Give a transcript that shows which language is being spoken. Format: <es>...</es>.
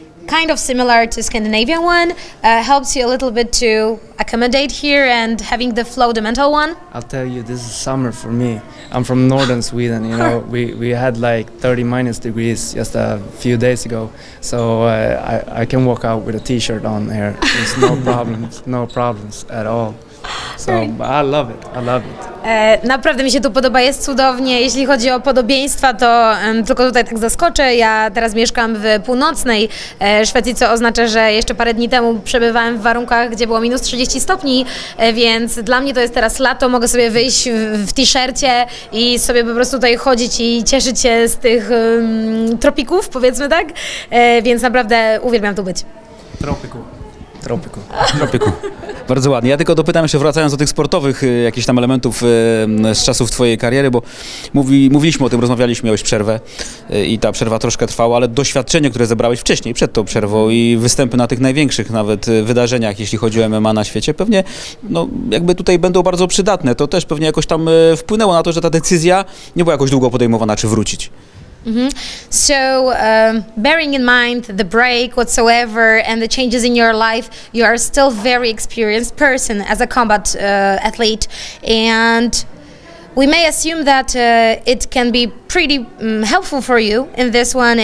<en>Kind of similar to Scandinavian one, helps you a little bit to accommodate here and having the flow, the mental one? I'll tell you, this is summer for me. I'm from northern Sweden, we had like 30- degrees just a few days ago, so I can walk out with a t-shirt on here. There's no problems at all. So I love it.</en> <pl>Naprawdę mi się tu podoba, jest cudownie. Jeśli chodzi o podobieństwa, to tylko tutaj tak zaskoczę. Ja teraz mieszkam w północnej Szwecji, co oznacza, że jeszcze parę dni temu przebywałem w warunkach, gdzie było minus 30 stopni, więc dla mnie to jest teraz lato, mogę sobie wyjść w t-shircie i sobie po prostu tutaj chodzić i cieszyć się z tych tropików, powiedzmy tak, więc naprawdę uwielbiam tu być. Tropiku. Bardzo ładnie. Ja tylko dopytam jeszcze, wracając do tych sportowych jakichś tam elementów z czasów twojej kariery, bo mówiliśmy o tym, rozmawialiśmy, miałeś przerwę i ta przerwa troszkę trwała, ale doświadczenie, które zebrałeś wcześniej, przed tą przerwą i występy na tych największych nawet wydarzeniach, jeśli chodzi o MMA na świecie, pewnie jakby tutaj będą bardzo przydatne. To też pewnie jakoś tam wpłynęło na to, że ta decyzja nie była jakoś długo podejmowana, czy wrócić.</pl> <en>So, bearing in mind the break whatsoever and the changes in your life, you are still very experienced person as a combat athlete, and we may assume that it can be pretty helpful for you in this one.</en>